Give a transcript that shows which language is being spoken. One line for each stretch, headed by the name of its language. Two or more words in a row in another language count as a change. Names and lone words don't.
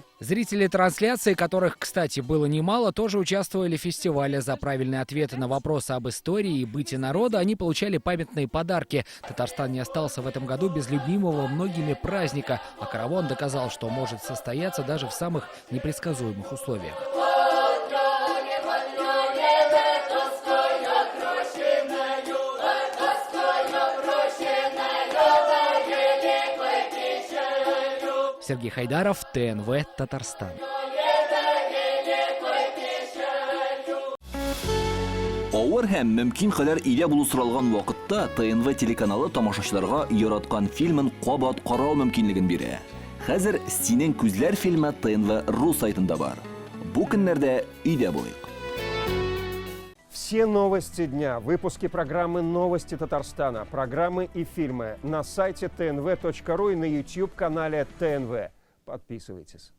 Russian: Зрители трансляции, которых, кстати, было немало, тоже участвовали в фестивале. За правильные ответы на вопросы об истории и быте народа они получали памятные подарки. Татарстан не остался в этом году без любимого многими праздника, а караван доказал, что может состояться даже в самых непредсказуемых условиях. Сергей Хайдаров, ТНВ, Татарстан.
Tatar: Авыр һәм мөмкин кадәр илә булу соралган вакытта ТНВ телеканалы тамашачыларга яраткан фильмын кабат карау мөмкинлеген бирә. Хәзер "Синең күзләр" фильмы ТНВ.ру сайтында бар. Бу көннәрдә өйдә булыйк.
Russian: Все новости дня, выпуски программы «Новости Татарстана», программы и фильмы на сайте tnv.ru и на YouTube-канале ТНВ. Подписывайтесь.